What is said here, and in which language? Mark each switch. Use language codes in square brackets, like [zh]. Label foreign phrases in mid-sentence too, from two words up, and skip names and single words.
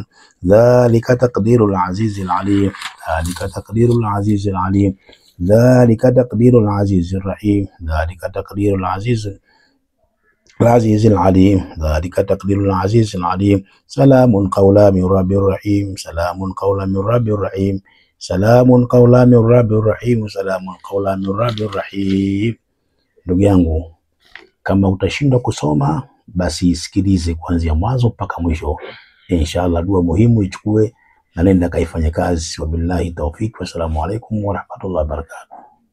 [ar] ذلك تقدير العزيز العليم ذلك تقدير العزيز العليم ذلك تقدير العزيز الرحيم ذلك تقدير العزيز العليم ذلك تقدير العزيز العليم. سلام قولا من رب رحيم سلام قولا من رب رحيم سلام قولا من رب رحيم سلام قولا من رب رحيم. [sw] Ndugu yangu, kama utashindwa kusoma basi sikilize kuanzia mwanzo mpaka mwisho. Inshallah dua muhimu ichukue na nenda kaifanye kazi. [ar] وبالله التوفيق. والسلام عليكم ورحمة الله وبركاته.